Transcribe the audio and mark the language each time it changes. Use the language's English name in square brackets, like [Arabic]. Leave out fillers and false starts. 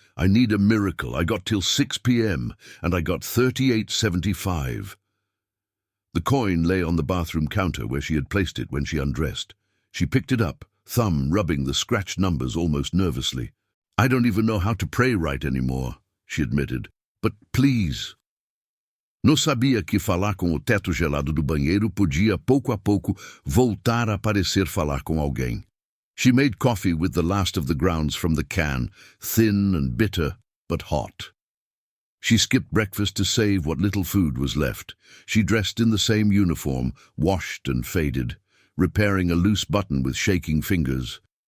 [English] I need a miracle. I got till 6 p.m. and I got 38.75. The coin lay on the bathroom counter where she had placed it when she undressed. She picked it up, thumb rubbing the scratched numbers almost nervously. "I don't even know how to pray right anymore," she admitted. "But please." [Portuguese] Não sabia que falar com o teto gelado do banheiro podia, pouco a pouco, voltar a parecer falar com alguém. [English] She made coffee with the last of the grounds from the can, thin and bitter, but hot. She skipped breakfast to save what little food was left. She dressed in the same uniform, washed and faded, repairing a loose button with shaking fingers.